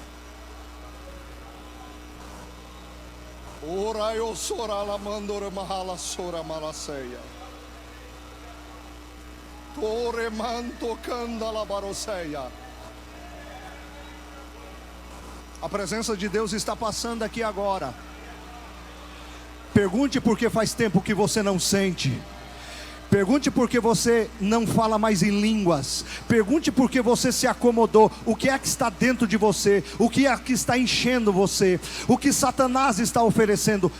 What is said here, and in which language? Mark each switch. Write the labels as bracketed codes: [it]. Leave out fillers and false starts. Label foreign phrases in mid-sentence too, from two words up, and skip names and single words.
[pt] Ora eu sora la mandora mahala sora malaceia. Tore manto canda la baroceia. A presença de Deus está passando aqui agora. Pergunte por que faz tempo que você não sente. Pergunte por que você não fala mais em línguas. Pergunte por que você se acomodou. O que é que está dentro de você? O que é que está enchendo você? O que Satanás está oferecendo?